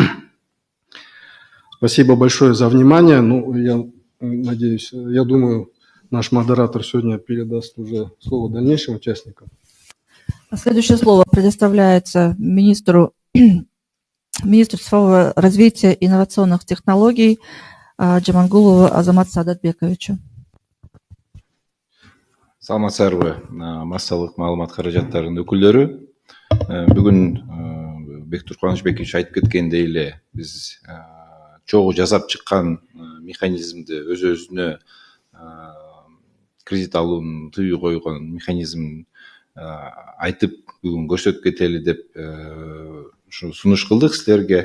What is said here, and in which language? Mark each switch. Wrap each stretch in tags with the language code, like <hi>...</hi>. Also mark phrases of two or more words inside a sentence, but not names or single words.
<ru>Спасибо большое за внимание. Я надеюсь, я думаю, наш модератор сегодня передаст уже слово дальнейшим участникам. Следующее слово предоставляется министру цифрового развития и инновационных технологий Джамангулову Азамат Саадатбековичу.</ru> <ky>Саламатсыздарбы, массалык маалымат каражаттарынын өкүлдөрү. Бүгүн Бектур Кубанычбекович айтып кеткендей эле биз чогуу жасап чыккан механизмди өз-өзүнө кредит алуунун тыюу койгон механизмин айтып бүгүн көрсөтүп кетели деп ушу сунуш кылдык силерге.</ky>